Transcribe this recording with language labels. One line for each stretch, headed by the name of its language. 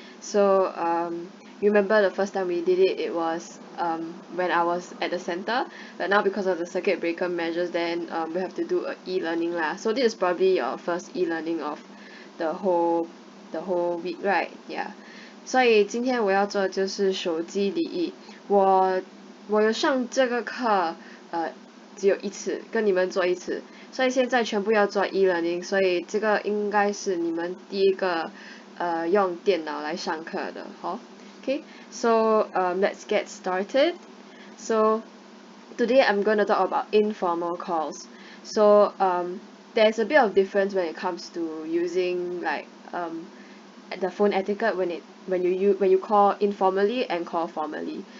English: So remember the first time we did it, it was when I was at the center. But now because of the circuit breaker measures, then we have to do a e-learning lah. So this is probably your first e-learning of the whole week, right? Yeah.
Chinese: 所以今天我要做的就是手机礼仪。我有上这个课，只有一次，跟你们做一次。所以现在全部要做 e-learning，所以这个应该是你们第一个用电脑来上课的，好。
English: Okay, so let's get started. So today I'm going to talk about informal calls. So there's a bit of difference when it comes to using like the phone etiquette when you call informally and call formally.